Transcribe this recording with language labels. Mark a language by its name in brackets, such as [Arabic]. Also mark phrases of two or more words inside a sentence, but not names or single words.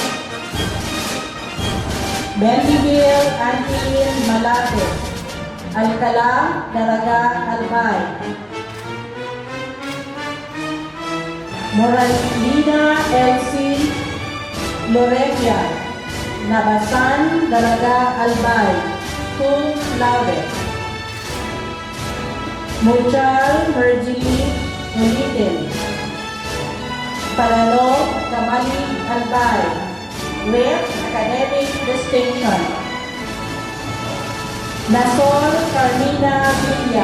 [English] Bendyville, Antilin, Malate. Alcala, Daraga, Albay. Moralina, Elsie, Loregia. Nabasan, Daraga, Albay. [Latin] Cum laude. Muchal, Mergili, [Filipino] Ulitin. [English] Palalo, Kamali, Albay. With academic distinction. Nasol, Carmina, Villa.